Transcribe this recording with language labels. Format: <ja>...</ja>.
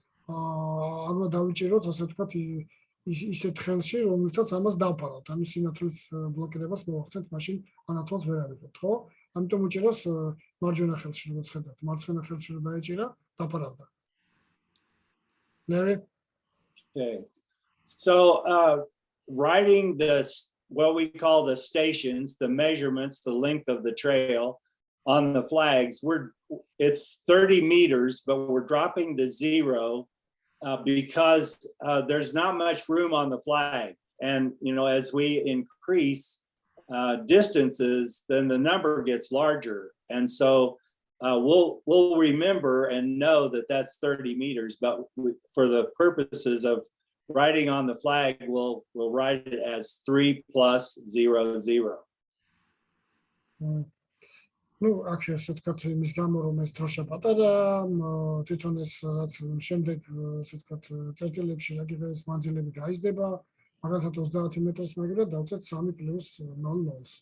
<ka>აღარ დავიჭიროთ ასე ვთქვათ ისეთ ხელში, რომელსაც ამას დავფარავთ. ანუ სინათლის ბლოკირებას მოვახცეთ, მაშინ ანათვალს ვერ ავიღოთ, ხო? ამიტომ უჭირავს მარჯვენა ხელში, როგორც ხედავთ, მარცხენა ხელში რომ დაეჭირა, დაფარავდა.</ka> <en>Larry? Okay. So writing what we call the stations, the measurements, the length of the trail on the flags, it's 30 meters, but we're dropping the 0 because there's not much room on the flag. And, you know, as we increase distances, then the number gets larger. And so we'll remember and know that that's 30 meters, but for the purposes of writing on the flag, we'll write it as 3 plus 0, 0.</en> <ka>Ну, აქ ესე ვთქვათ, იმის გამო რომ ეს დროშა პატარა, თვითონ ეს რაც შემდეგ ესე ვთქვათ წერტილებში რაკეთებს მანძილები გაიზრდება, მაგალითად 30 მეტრს მაგერად დავწეთ 3 პლუს 0.</ka>